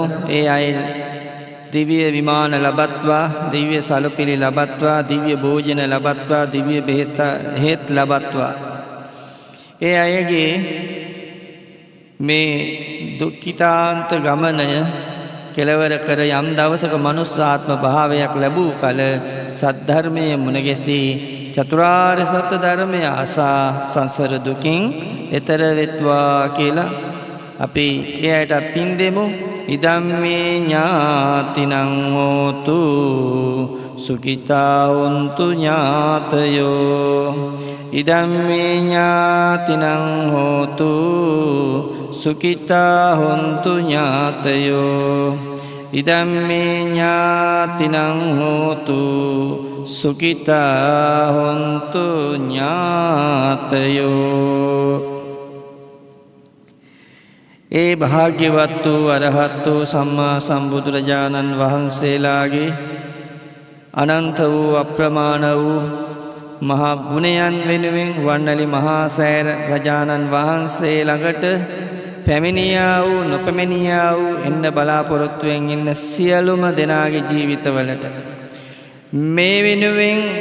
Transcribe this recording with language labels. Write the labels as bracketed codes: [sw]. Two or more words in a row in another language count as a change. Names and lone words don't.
[si] ඒ අය දිව්‍ය විමාන ලබත්වා දිව්‍ය සලපිලි ලබත්වා දිව්‍ය භෝජන ලබත්වා දිව්‍ය බෙහෙත් ලබත්වා ඒ අයගේ මේ දුක්ඛිතාන්ත ගමනය කෙලවර කර යම් දවසක මනුස්සාත්ම භාවයක් ලැබූ කල සද්ධර්මයේ මුණ ගැසී චතුරාර්ය සත්‍ය ධර්මය අසා සංසාර දුකින් එතර වෙත්වා කියලා අපි එයාටත් පින් දෙමු. [pi] ඉදම්මේ ඥාතිනං හෝතු සුඛිතා වന്തു ඥාතයෝ ඉදම්මේ ඥාතිනං හෝතු සුඛිතා වന്തു ඥාතයෝ ඉදම්මේ ඥාතිනං හෝතු සුඛිතා වന്തു [si] ඥාතයෝ ඒ භාග්‍යවත් වූ අරහත් වූ සම්මා සම්බුදුරජාණන් වහන්සේලාගේ අනන්ත වූ අප්‍රමාණ වූ මහා ගුණයන් වෙනුවෙන් වන්නලි මහා සෑර රජාණන් වහන්සේ ළඟට පැමිණියා වූ නොපැමිණියා වූ එන්න බලාපොරොත්තුවෙන් ඉන්න සියලුම දෙනාගේ ජීවිතවලට මේ වෙනුවෙන්